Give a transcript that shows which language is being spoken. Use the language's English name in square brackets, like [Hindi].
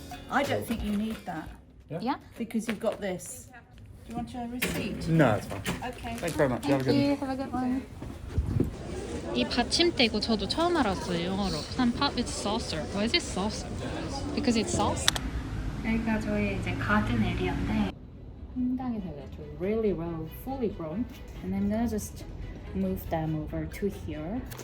[English] I don't think you need that Yeah. because you've got this. Do you want a receipt? No, it's fine. Okay. Thanks very much. You have a good one. Have a good one. [Korean] 이 받침대고 저도 처음 알았어요 영어로. [English] Some pop it's saucer. Why is it saucer? Because it's sauce. [Korean] 여기가 저희 이제 가든 에리아인데 상당히 달라요. [English] Really well, fully grown. And I'm gonna just move them over to here.